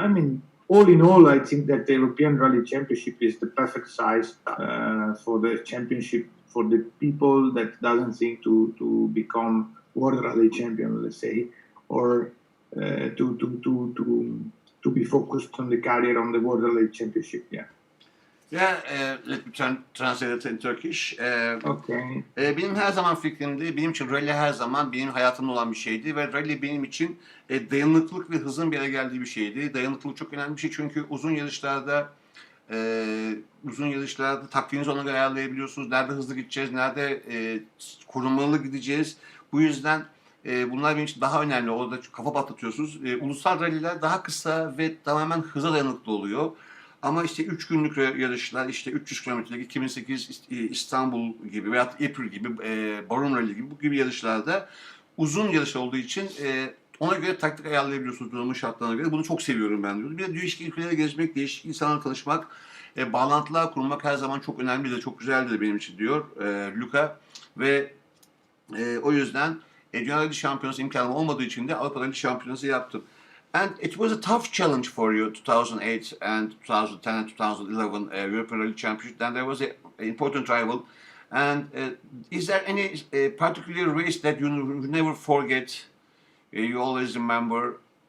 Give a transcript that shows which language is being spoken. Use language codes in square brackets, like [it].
[en] I mean, all in all, I think that the European Rally Championship is the perfect size for the championship for the people that doesn't think to become World Rally Champion, let's say, or to be focused on the career on the World Rally Championship. Yeah. Yeah, let me translate it in Turkish. Okay. [tr] Benim her zaman fikrimdi, benim için rally her zaman benim hayatımda olan bir şeydi ve rally benim için dayanıklılık ve hızın bir araya geldiği bir şeydi. Dayanıklılık çok önemli bir şey çünkü uzun yarışlarda taktiğinizi ona göre ayarlayabiliyorsunuz. Nerede hızlı gideceğiz, nerede korunmalı gideceğiz. Bu yüzden bunlar benim için daha önemli. Orada kafa patlatıyorsunuz. Ulusal rally'ler daha kısa ve tamamen hıza dayanıklı oluyor. Ama işte 3 günlük yarışlar, işte 300 kilometrelik 2008 İstanbul gibi veya April gibi, Barum Rally gibi bu gibi yarışlarda uzun yarış olduğu için ona göre taktik ayarlayabiliyorsunuz durumun şartlarına göre. Bunu çok seviyorum ben diyorum. Bir de değişik ülkelere gezmek, değişik insanlarla tanışmak, bağlantılar kurmak her zaman çok önemlidir, çok güzeldir benim için diyor Luca. Ve o yüzden Dünya Rally Şampiyonası imkanım olmadığı için de Avrupa Rally Şampiyonası yaptım. [en] And it was a tough challenge for you, 2008 and 2010 and 2011 European Rally Championship. Then there was an important rival. And is there any particular race that you never forget? You always remember?